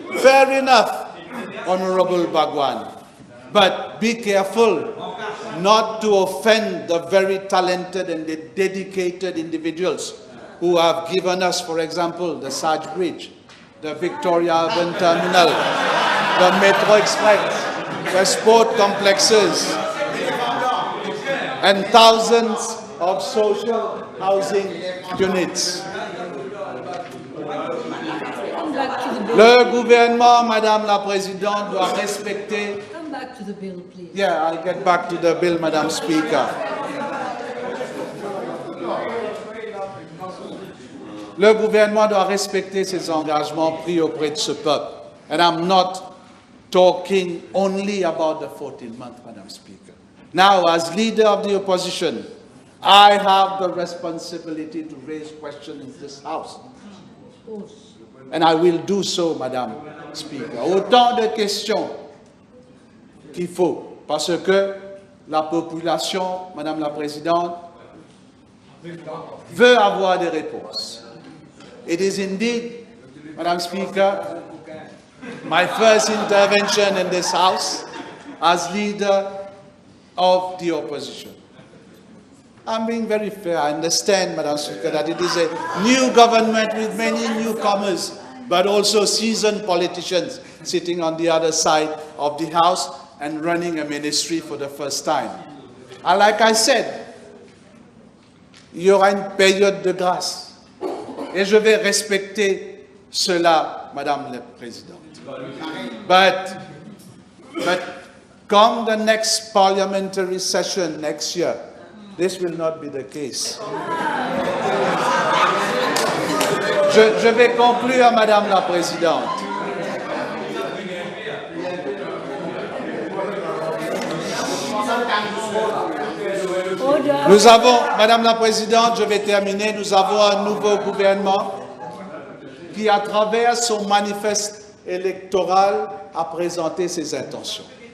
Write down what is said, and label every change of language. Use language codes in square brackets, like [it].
[en] Fair enough, Honorable Bhagwan. But be careful not to offend the very talented and the dedicated individuals who have given us, for example, the Saj Bridge, the Victoria Urban Terminal, the Metro Express, the sport complexes, and thousands of social housing units. [fr] Le gouvernement, Madame la Présidente, doit respecter... [en] Come back to the bill, please. Yeah, I'll get back to the bill, Madam Speaker. [fr] Le gouvernement doit respecter ses engagements pris auprès de ce peuple. [en] And I'm not talking only about the 14th month, Madam Speaker. Now, as leader of the opposition, I have the responsibility to raise questions in this House. Of course. And I will do so, Madame Speaker. [fr] Autant de questions qu'il faut, parce que la population, Madame la Présidente, veut avoir des réponses. [en] It is indeed, Madam Speaker, my first intervention in this House as leader of the opposition. I'm being very fair. I understand, Madam Speaker, that it is a new government with many newcomers, but also seasoned politicians sitting on the other side of the House and running a ministry for the first time. And like I said, [fr] il y aura une période de grâce. Et je vais respecter cela, Madame la Présidente. [en] But come the next parliamentary session next year, this will not be the case. [fr] Je vais conclure, Madame la Présidente. Nous avons, Madame la Présidente, je vais terminer, nous avons un nouveau gouvernement qui, à travers son manifeste électoral, a présenté ses intentions.